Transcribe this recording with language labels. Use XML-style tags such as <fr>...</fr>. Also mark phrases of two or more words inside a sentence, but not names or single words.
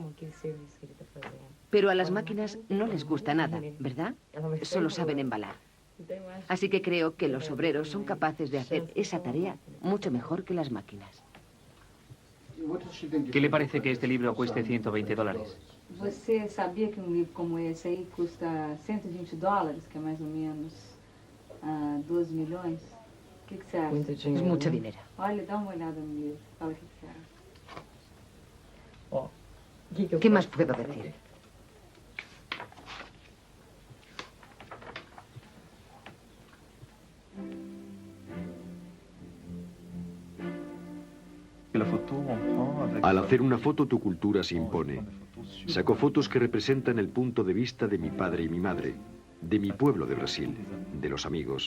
<es>Pero a las máquinas no les gusta nada, ¿verdad? Solo saben embalar. Así que creo que los obreros son capaces de hacer esa tarea mucho mejor que las máquinas. ¿Qué le parece que este libro cueste $120?</es> <pt>Você sabia que livro como esse aí custa $120, que é mais ou menos 12 milhões? O que você acha?</pt> <es>Es mucho dinero.</es> <pt>Olha, dá uma olhada no livro. Fala o que você acha.</pt> <es>¿Qué más puedo decir? Al hacer una foto, tu cultura se impone. Saco fotos que representan el punto de vista de mi padre y mi madre, de mi pueblo de Brasil, de los amigos.</es>